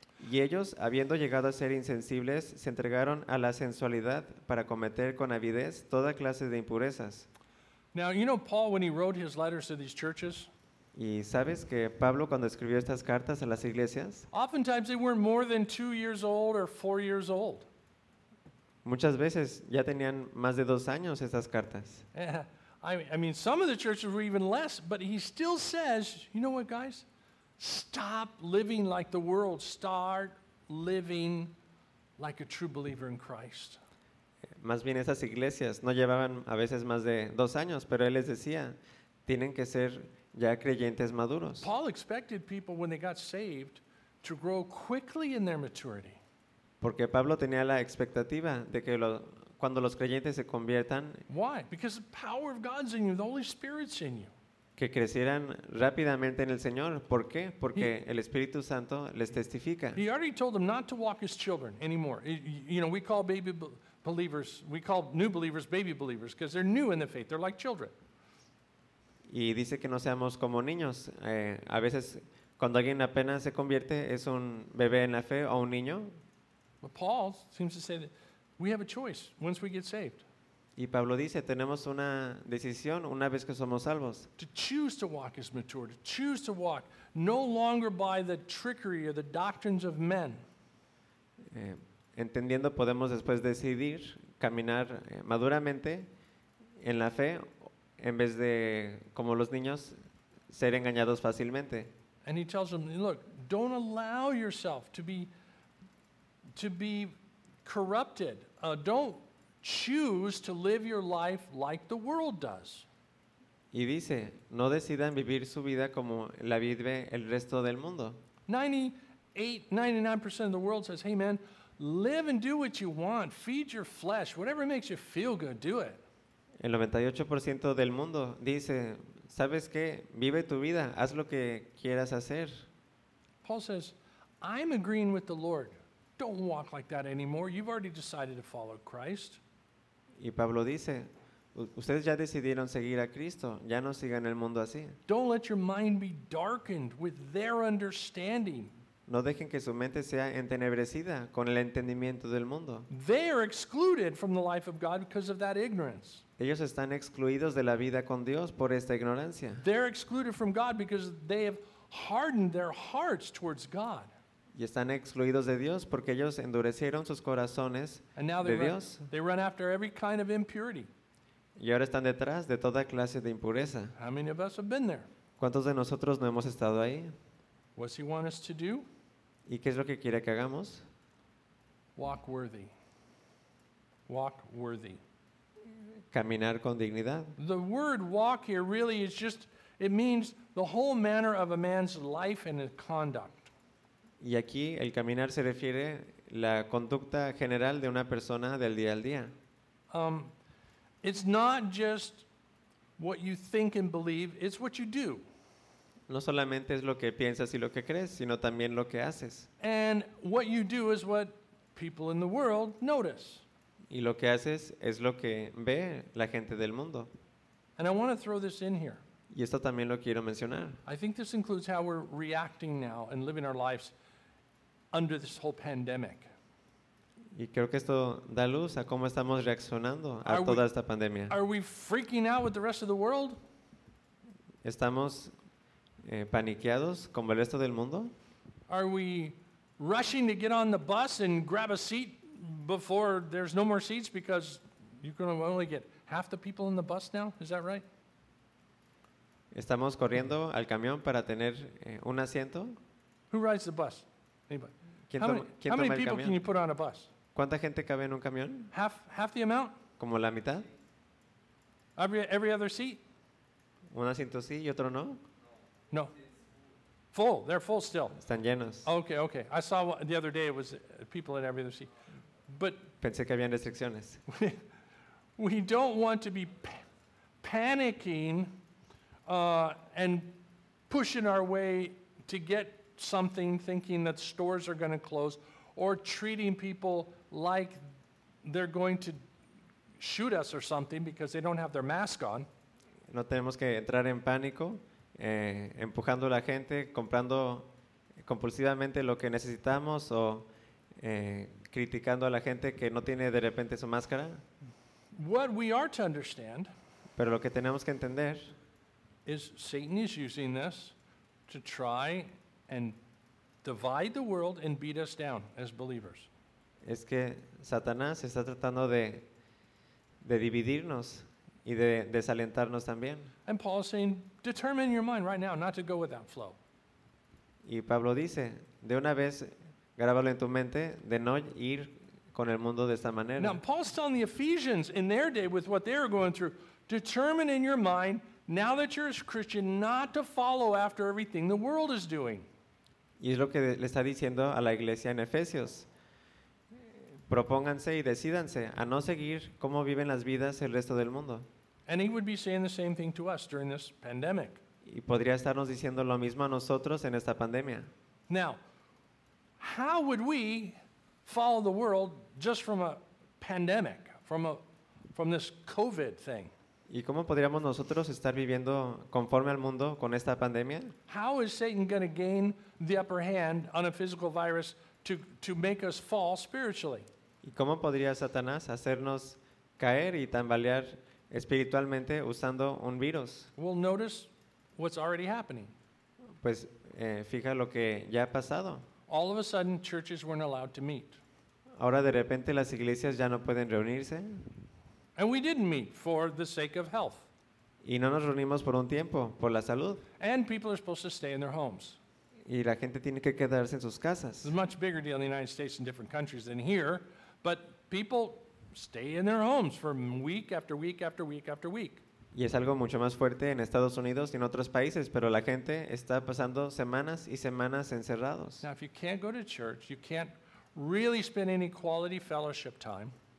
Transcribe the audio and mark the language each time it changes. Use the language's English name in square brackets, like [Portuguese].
[Spanish] Y ellos, habiendo llegado a ser insensibles, se entregaron a la sensualidad para cometer con avidez toda clase de impurezas. [English] Now, you know Paul, when he wrote his letters to these churches, [Spanish] y sabes que Pablo cuando escribió estas cartas a las iglesias, [English] oftentimes they weren't more than 2 years old or 4 years old. [Spanish] Muchas veces ya tenían más de 2 años estas cartas. [English] I mean, some of the churches were even less, but he still says, you know what, guys? Stop living like the world. Start living like a true believer in Christ. [Spanish] Más bien esas iglesias no llevaban a veces más de 2 años, pero él les decía, tienen que ser ya creyentes maduros. [English] Paul expected people when they got saved to grow quickly in their maturity. [Spanish] Porque Pablo tenía la expectativa de que cuando los creyentes se conviertan. [English] Why? Because the power of God's in you, the Holy Spirit's in you. [Spanish] Que crecieran rápidamente en el Señor. ¿Por qué? Porque el Espíritu Santo les testifica. [English] He already told them not to walk as children anymore. You know, we call baby believers, we call new believers baby believers because they're new in the faith. They're like children. [Spanish] Y dice que no seamos como niños. A veces, cuando alguien apenas se convierte, es un bebé en la fe o un niño. [English] But Paul seems to say that we have a choice once we get saved. [Spanish] Y Pablo dice, tenemos una decisión una vez que somos salvos. [English] To choose to walk as mature, to choose to walk no longer by the trickery or the doctrines of men. [Spanish] Entendiendo, podemos después decidir caminar maduramente en la fe, en vez de, como los niños, ser engañados fácilmente. [English] And he tells them, look, don't allow yourself to be corrupted. Don't choose to live your life like the world does. [Spanish] Y dice, no decidan vivir su vida como la vive el resto del mundo. [English] 99% of the world says, hey man, live and do what you want. Feed your flesh. Whatever makes you feel good, do it. [Spanish] El 98% del mundo dice, ¿sabes qué? Vive tu vida, haz lo que quieras hacer. [English] Paul says, I'm agreeing with the Lord. Don't walk like that anymore. You've already decided to follow Christ. [Spanish] Y Pablo dice, ustedes ya decidieron seguir a Cristo, ya no sigan el mundo así. [English] Don't let your mind be darkened with their understanding. [Spanish] No dejen que su mente sea entenebrecida con el entendimiento del mundo. [English] They are excluded from the life of God because of that ignorance. [Spanish] Ellos están excluidos de la vida con Dios por esta ignorancia. [English] They're excluded from God because they have hardened their hearts towards God. [Spanish] Y están excluidos de Dios porque ellos endurecieron sus corazones de Dios. [English] They run after every kind of impurity. [Spanish] Y ahora están detrás de toda clase de impureza. [English] How many of us have been there? [Spanish] ¿Cuántos de nosotros no hemos estado ahí? [English] What does he want us to do? [Spanish] ¿Y qué es lo que quiere que hagamos? [English] Walk worthy. Walk worthy. [Spanish] Caminar con dignidad. [English] The word walk here really is just, it means the whole manner of a man's life and his conduct. [Spanish] Y aquí el caminar se refiere la conducta general de una persona del día al día. [English] It's not just what you think and believe, it's what you do. [Spanish] No solamente es lo que piensas y lo que crees, sino también lo que haces. [English] And what you do is what people in the world notice. [Spanish] Y lo que haces es lo que ve la gente del mundo. [English] And I want to throw this in here. [Spanish] Y esto también lo quiero mencionar. [English] I think this includes how we're reacting now and living our lives under this whole pandemic. [Spanish] Y creo que esto da luz a cómo estamos reaccionando a toda esta pandemia. [English] Are we freaking out with the rest of the world? [Spanish] ¿Estamos paniqueados como el resto del mundo? [English] Are we rushing to get on the bus and grab a seat before there's no more seats because you can only get half the people in the bus now? Is that right? [Spanish] ¿Estamos corriendo al camión para tener un asiento? [English] Who rides the bus? Anybody? How many people can you put on a bus? [Spanish] ¿Cuánta gente cabe en un camión? [English] Half the amount? [Spanish] ¿Como la mitad? [English] Every other seat? [Spanish] ¿Un asiento sí y otro no? [English] No. Full. They're full still. [Spanish] Están llenos. [English] Okay. I saw the other day it was people in every other seat. But [Spanish] pensé que habían restricciones. [English] We don't want to be panicking and pushing our way to get something, thinking that stores are going to close, or treating people like they're going to shoot us or something because they don't have their mask on. [Spanish] No tenemos que entrar en pánico, empujando a la gente, comprando compulsivamente lo que necesitamos o criticando a la gente que no tiene de repente su máscara. [English] What we are to understand, [Spanish] pero lo que tenemos que entender, [English] is Satan is using this to try and divide the world and beat us down as believers. [Spanish] Es que Satanás está tratando de dividirnos y de desalentarnos también. [English] And Paul is saying, determine your mind right now not to go with that flow. [Spanish] Y Pablo dice, de una vez, grábalo en tu mente de no ir con el mundo de esta manera. [English] Now, Paul's telling the Ephesians in their day with what they were going through, determine in your mind, now that you're a Christian, not to follow after everything the world is doing. [Spanish] Y es lo que le está diciendo a la iglesia en Efesios. Propónganse y decídanse a no seguir cómo viven las vidas el resto del mundo. [English] And he would be saying the same thing to us during this pandemic. [Spanish] Y podría estarnos diciendo lo mismo a nosotros en esta pandemia. [English] Now, how would we follow the world just from a pandemic, from this COVID thing? [Spanish] ¿Y cómo podríamos nosotros estar viviendo conforme al mundo con esta pandemia? [English] How is Satan going to gain the upper hand on a physical virus to make us fall spiritually? [Spanish] ¿Y cómo podría Satanás hacernos caer y tambalear espiritualmente usando un virus? [English] Well, notice what's already happening. [Spanish] Pues fija lo que ya ha pasado. [English] All of a sudden, churches weren't allowed to meet. [Spanish] Ahora de repente las iglesias ya no pueden reunirse. [English] And we didn't meet for the sake of health. [Spanish] Y no nos reunimos por un tiempo, por la salud. [English] And people are supposed to stay in their homes. [Spanish] Y la gente tiene que quedarse en sus casas. [English] It's a much bigger deal in the United States and different countries than here, but people stay in their homes for week after week after week after week. [Spanish] Y es algo mucho más fuerte en Estados Unidos y en otros países, pero la gente está pasando semanas y semanas encerrados. [English] Now, if you can't go to church, you can't really spend any quality fellowship time.